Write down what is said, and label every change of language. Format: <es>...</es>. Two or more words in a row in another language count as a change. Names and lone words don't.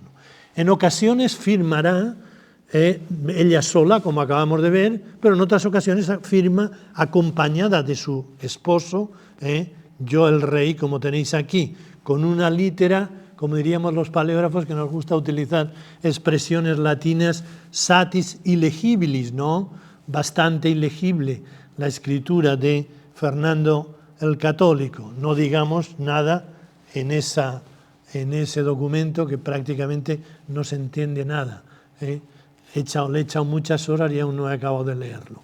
<es>En ocasiones firmará ella sola, como acabamos de ver, pero en otras ocasiones firma acompañada de su esposo, yo el rey, como tenéis aquí, con una litera, como diríamos los paleógrafos, que nos gusta utilizar expresiones latinas,</es> <la>satis illegibilis,</la> <es>¿no? Bastante ilegible la escritura de Fernando el Católico. No digamos nada en ese documento que prácticamente no se entiende nada. Le he echado muchas horas y aún no he acabado de leerlo.</es>